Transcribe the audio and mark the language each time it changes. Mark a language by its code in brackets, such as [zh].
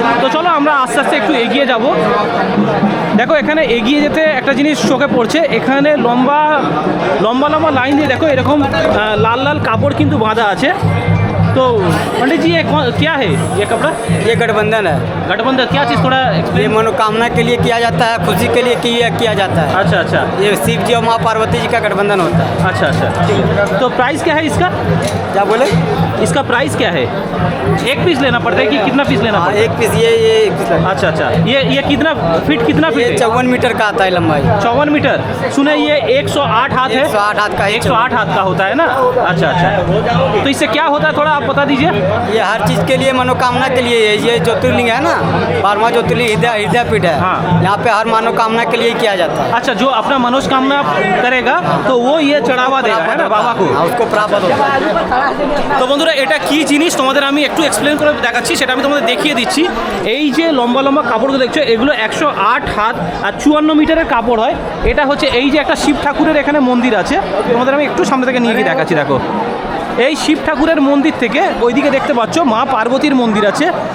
[bn] তো চলো আমরা আস্তে আস্তে একটু এগিয়ে যাব। দেখো এখানে এগিয়ে যেতে একটা জিনিস চোখে পড়ছে, এখানে লম্বা লম্বা লম্বা লাইন দিয়ে দেখো এরকম লাল লাল কাপড় কিন্তু বাঁধা আছে। [hi] तो पंडित जी ये क्या है ये कपड़ा? ये गठबंधन है। गठबंधन क्या चीज़, थोड़ा ये एक्सप्लेन। मनोकामना के लिए किया जाता है, खुशी के लिए किया जाता है। अच्छा अच्छा। ये शिव जी और माँ पार्वती जी का गठबंधन होता है। अच्छा अच्छा, ठीक है। तो प्राइस क्या है इसका? क्या बोले? इसका प्राइस क्या है? एक पीस लेना पड़ता है कि कितना पीस लेना पड़ता है? एक पीस ये एक पीस लगता है। अच्छा अच्छा। ये कितना फीट, कितना ये फीट? 54 मीटर का आता है लंबाई। 54 मीटर। सुने ये 108 हाथ है। 108 हाथ का है। 108 हाथ का होता है ना? अच्छा अच्छा। तो इससे क्या होता है थोड़ा आप बता दीजिए। ये हर चीज़ के लिए, मनोकामना के लिए है। ये ज्योतिर्लिंग है ना, 12वां ज्योतिर्लिंग हृदय पीठ है। हाँ। यहाँ पे हर मनोकामना के लिए किया जाता है। अच्छा, जो अपना मनोकामना करेगा तो वो ये चढ़ावा देगा है ना बाबा को? हाँ, उसको प्राप्त होता है। [bn] তো বন্ধুরা এটা কি জিনিস তোমাদের আমি একটু এক্সপ্লেন করে দেখাচ্ছি, সেটা আমি তোমাদের দেখিয়ে দিচ্ছি। এই যে লম্বা লম্বা কাপড়গুলো দেখছো এগুলো 108 হাত আর 54 মিটারের কাপড় হয়। এটা হচ্ছে এই যে একটা শিব ঠাকুরের এখানে মন্দির আছে, তোমাদের আমি একটু সামনে থেকে নিয়ে গিয়ে দেখাচ্ছি। দেখো এই শিব ঠাকুরের মন্দির থেকে ওইদিকে দেখতে পাচ্ছ মা পার্বতীর মন্দির আছে।